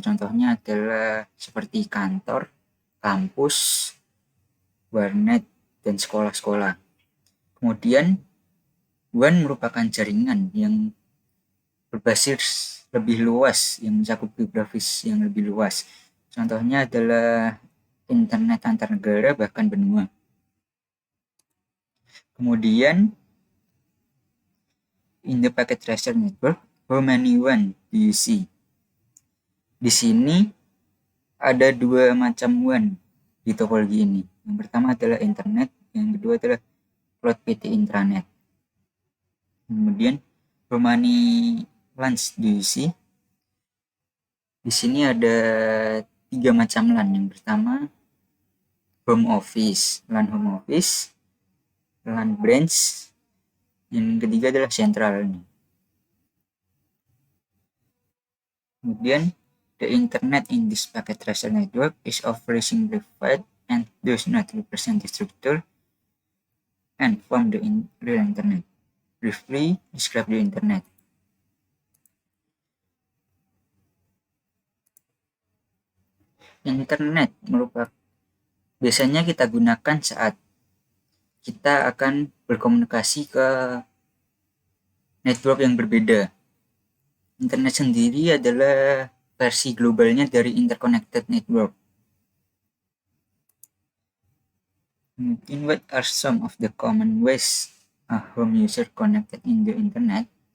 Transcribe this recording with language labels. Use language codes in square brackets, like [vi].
[id] Contohnya adalah seperti kantor, kampus, warnet, dan sekolah-sekolah. Kemudian WAN merupakan jaringan yang berbasis lebih luas, yang mencakup geografis yang lebih luas. Contohnya adalah internet antar negara bahkan benua. Kemudian [en] in the packet tracer network, how many WAN do you see? [id] Di sini ada dua macam WAN di topologi ini. Yang pertama adalah internet, yang kedua adalah cloud PT intranet. Kemudian [en] how many LANs do you see? [id] Di sini ada 3 macam LAN. Yang pertama home office, LAN home office, LAN branch, yang ketiga adalah central. Kemudian [en] the internet in this packet tracer network is overly simplified and does not represent the structure and form the real internet. Briefly describe the internet. [id] Internet biasanya kita gunakan saat kita akan berkomunikasi ke network yang berbeda. Internet sendiri adalah versi globalnya dari interconnected network. Mungkin [en] what are some of the common ways a home user connected in the internet?